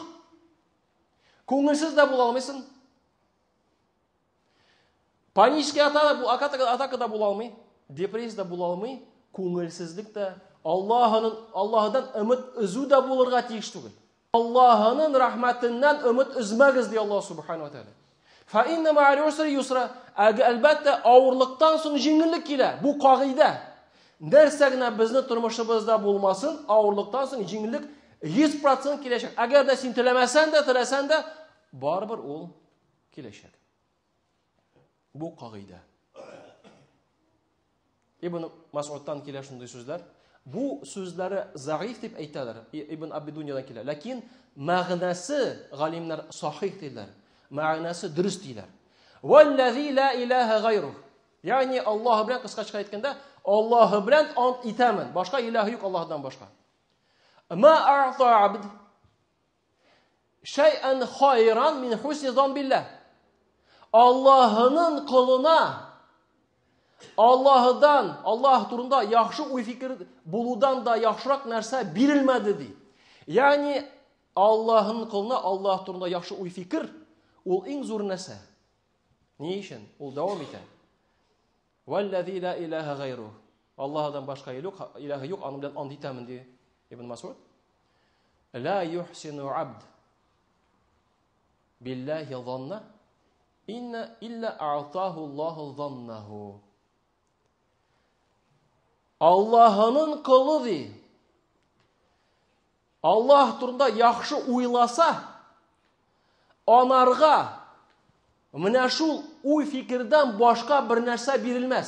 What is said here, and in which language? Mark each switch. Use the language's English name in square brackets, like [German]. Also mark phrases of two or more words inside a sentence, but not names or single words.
[Tatar] Күңелсез дә була алмыйсың. [Russian] Панический атака [Tatar] да була алмый, депрессия да була алмый, күңелсезлек дә, Аллаһдан өмет үзү дә булырга тиеш түгел. Аллаһның рәхмәтеннән өмет үзмәгез ди [Arabic] الله سبحانه وتعالى. فإن مع العسر يسرا. [Tatar] Әлбәттә авырлыктан соң җиңеллек килә. Бу кагыйдә. Нәрсә генә безнең тормышыбызда булмасын, авырлыктан соң җиңеллек 100% киләчәк. Әгәр дә син теләмәсәң дә, теләсәң дә, барыбер ул киләчәк. Бу кагыйдә. Ибн Мас'удтан килә шундый сүзләр. Бу сүзләре заиф дип әйтәләр. Ибн Аби Дуньядан килә. Ләкин мәгънәсе галимнәр сахих диләр. Мәгънәсе дөрес диләр. [Arabic] والذي لا إله غيره. [Tatar] Ягъни Аллаһ белән кыскача әйткәндә, Аллаһ белән ант итәмен. Башка илаһ юк Аллаһдан башка. [Arabic] ما أعطي عبد شيئا خيرا من حسن الظن بالله. [Tatar] Аллаһның кулына Аллаһдан, Аллаһ турында яхшы уй фикер булудан да яхшырак нәрсә бирелмәде ди. Ягъни Аллаһның кулына Аллаһ турында яхшы уй фикер ул иң зур нәрсә. Ни өчен? Ул дәвам итә. [Arabic] والذي لا إله غيره. [Tatar] Аллаһдан башка илаһ юк, аның белән ант итәмен ди Ибн Мас'уд. [Arabic] لا يحسن عبد بالله ظنا إن إلا أعطاه الله ظنه. [Tatar] Аллаһның кулы ди. Аллаһ турында яхшы уйласа, анарга Менә шул уй фикердән башка бер нәрсә бирелмәс.